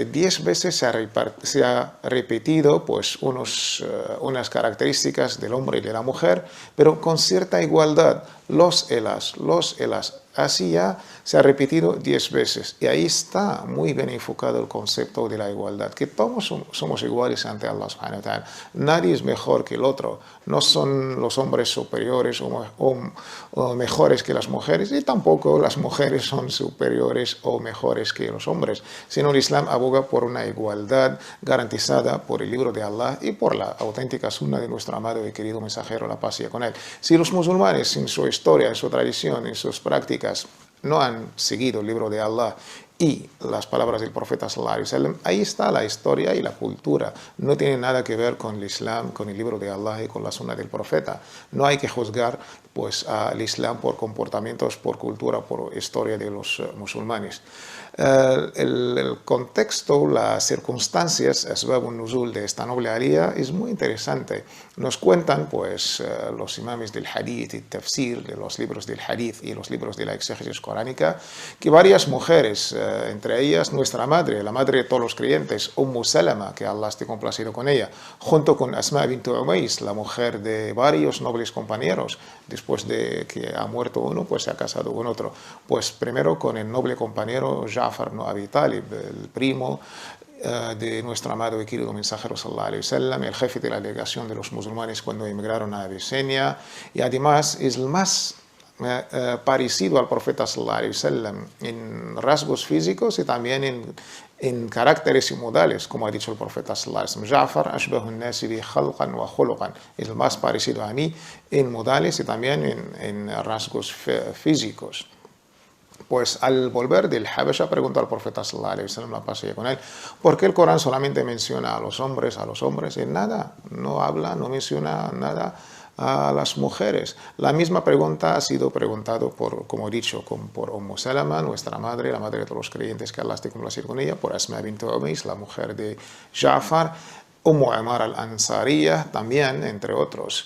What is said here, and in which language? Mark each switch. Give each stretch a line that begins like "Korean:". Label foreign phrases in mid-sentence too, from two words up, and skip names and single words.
Spanish: 10 veces se ha repetido pues, unas características del hombre y de la mujer, pero con cierta igualdad. Los elas. Así ya se ha repetido 10 veces. Y ahí está muy bien enfocado el concepto de la igualdad, que todos somos iguales ante Allah
Arabic: سبحانه وتعالى.
Spanish: Nadie es mejor que el otro. No son los hombres superiores o mejores que las mujeres, y tampoco las mujeres son superiores o mejores que los hombres, sino el Islam aboga por una igualdad garantizada por el libro de Allah y por la auténtica sunna de nuestro amado y querido mensajero, la paz sea con él. Si los musulmanes en su historia, en su tradición, en sus prácticas no han seguido el libro de Allah y las palabras del profeta
Arabic: صلى الله عليه وسلم,
Spanish: ahí está la historia y la cultura. No tiene nada que ver con el Islam, con el libro de Allah y con la sunna del profeta. No hay que juzgar pues, al Islam por comportamientos, por cultura, por historia de los musulmanes. El contexto, las circunstancias,
Arabic: أسباب نزول
Spanish: de esta noble alía es muy interesante. Nos cuentan pues, los imames del hadith y tafsir, de los libros del hadith y los libros de la exégesis coránica, que varias mujeres, entre ellas nuestra madre, la madre de todos los creyentes, Salama, que Allah esté complacido con ella, junto con Asma bint Umays, la mujer de varios nobles compañeros, después de que ha muerto uno, pues se ha casado con otro. Pues primero con el noble compañero Ja'far ibn Abi Talib, el primo de nuestro amado y querido mensajero
Arabic: صلى الله عليه وسلم,
Spanish: el jefe de la delegación de los musulmanes cuando emigraron a Abisinia, y además es el más parecido al profeta
Arabic: صلى الله عليه وسلم
Spanish: en rasgos físicos y también en caracteres y modales, como ha dicho el profeta
Arabic: صلى الله عليه وسلم:
Spanish: Ja'far
Arabic: أشبه الناس بي خلقا وخلقا.
Spanish: Es el más parecido a mí en modales y también en rasgos físicos. Pues al volver del Habasha preguntó al profeta
Arabic: صلى الله عليه وسلم,
Spanish: la paz sea con él, ¿por qué el Corán solamente menciona a los hombres? Y nada, no habla, no menciona nada a las mujeres. La misma pregunta ha sido preguntado por, como he dicho, por Salama, nuestra madre, la madre de todos los creyentes, que Allah esté complacido con ella, por Asma bint Umays, la mujer de Ja'far, Amar al-Ansariya también, entre otros.